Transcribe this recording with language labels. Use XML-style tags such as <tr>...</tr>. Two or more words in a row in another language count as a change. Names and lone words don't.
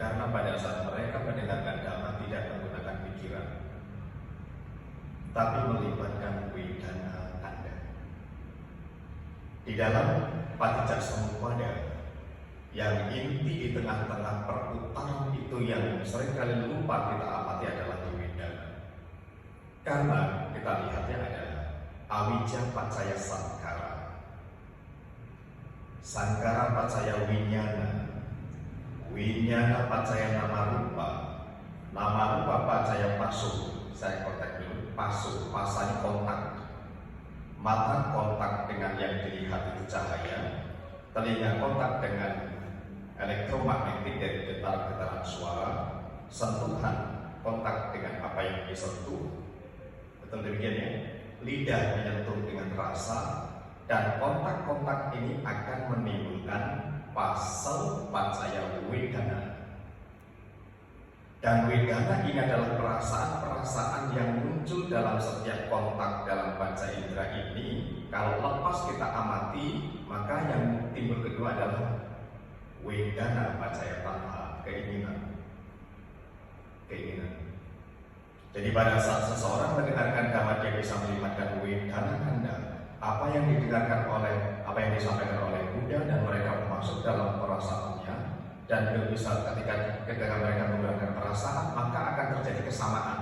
<id>Karena pada saat mereka mendengarkan dhamma tidak menggunakan pikiran, tapi melibatkan</id> <pi>wedana kanda.</pi> <id>Di dalam Patijjasamuppada, yang inti di tengah-tengah perputaran itu yang seringkali lupa kita amati adalah di wedana. Karena kita lihatnya ada</id> <pi>awicca paccaya sankhara, sankhara paccaya winyana, winyana paccaya nama rupa, nama rupa paccaya pasu.</pi> <id>Saya kontak dulu, pasu, pasanya kontak. Mata kontak dengan yang dilihat itu cahaya, telinga kontak dengan elektromagnetik dari getaran-getaran suara, sentuhan kontak dengan apa yang disentuh. Betul demikian ya? Lidah menyentuh dengan rasa, dan kontak-kontak ini akan menimbulkan</id> <pi>pasal paccaya wedana.</pi> <id>Dan wedana ini adalah perasaan-perasaan yang muncul dalam setiap kontak dalam panca indera ini. Kalau lepas kita amati, maka yang timbul kedua adalah</id> <pi>wedana paccaya tanha,</pi> <id>keinginan. Jadi pada saat seseorang mendengarkan dhamma, dia bisa melibatkan</id> <pi>wedana kanda,</pi> <id>apa yang didengarkan oleh, apa yang disampaikan oleh Buddha, dan mereka masuk dalam perasaannya. Dan bisa ketika mereka menggunakan perasaan, maka akan terjadi kesamaan.</id>